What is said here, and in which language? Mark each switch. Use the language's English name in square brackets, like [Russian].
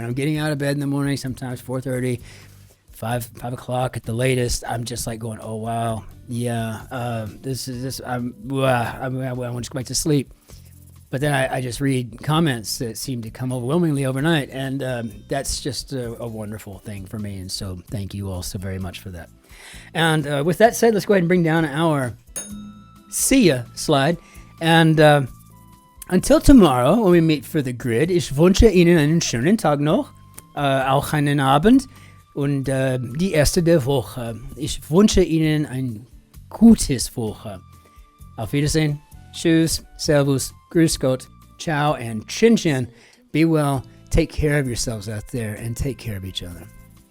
[English] When I'm getting out of bed in the morning, sometimes 4:30, 5 o'clock at the latest, I'm just like going, oh, wow, yeah, I want to just go back to sleep. But then I just read comments that seem to come overwhelmingly overnight, and that's just a wonderful thing for me. And so thank you all so very much for that. And with that said, let's go ahead and bring down our see ya slide. And until tomorrow, when we meet for the grid, [German] ich wünsche Ihnen einen schönen Tag noch, auch einen Abend und die erste der Woche. Ich wünsche Ihnen ein gutes Woche. Auf Wiedersehen. Tschüss, Servus, Grüß Gott, [English] Ciao, and Cin-Cin. Be well, take care of yourselves out there, and take care of each other.